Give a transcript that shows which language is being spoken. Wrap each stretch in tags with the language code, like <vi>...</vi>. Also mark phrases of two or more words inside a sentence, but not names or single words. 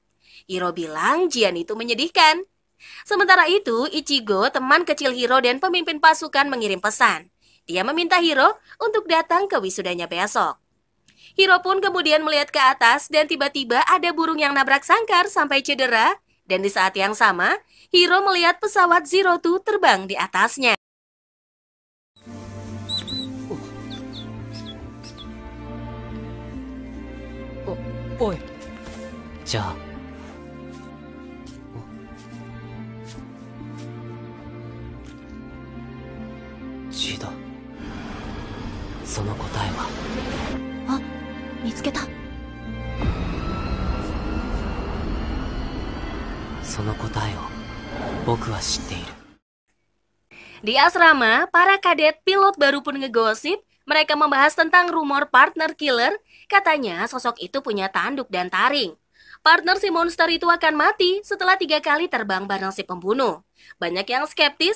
<id>Hiro bilang Jian itu menyedihkan. Sementara itu, Ichigo, teman kecil Hiro dan pemimpin pasukan mengirim pesan. Dia meminta Hiro untuk datang ke wisudanya besok. Hiro pun kemudian melihat ke atas dan tiba-tiba ada burung yang nabrak sangkar sampai cedera. Dan di saat yang sama, Hiro melihat pesawat Zerotu terbang di atasnya.</id> <ja>Oi. じゃあ。血だ。その答えは。あ、見つけた。その答えを僕は知っている。</ja> <id>Di asrama, para kadet pilot baru pun ngegosip. Mereka membahas tentang rumor partner killer. Katanya sosok itu punya tanduk dan taring. Partner si monster itu akan mati setelah 3 kali terbang bareng si pembunuh. Banyak yang skeptis.</id>